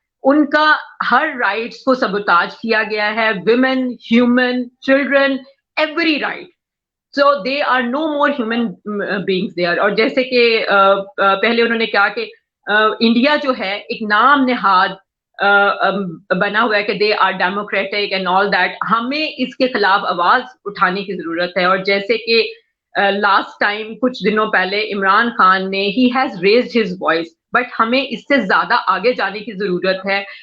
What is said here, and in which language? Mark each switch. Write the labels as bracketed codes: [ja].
[ur] ان کا ہر رائٹس کو سبوتاج کیا گیا ہے. [en] women, human, children, every right. So they are no more human beings there. [ur] اور جیسے کہ پہلے انہوں نے کہا کہ انڈیا جو ہے ایک نام نہاد بنا ہوا ہے کہ [en] They are democratic and all that. [ur] ہمیں اس کے خلاف آواز اٹھانے کی ضرورت ہے. اور جیسے کہ [en] last time [ur] کچھ دنوں پہلے عمران خان نے [en] he has raised his voice, [ur] but ہمیں اس سے زیادہ آگے جانے کی ضرورت ہے.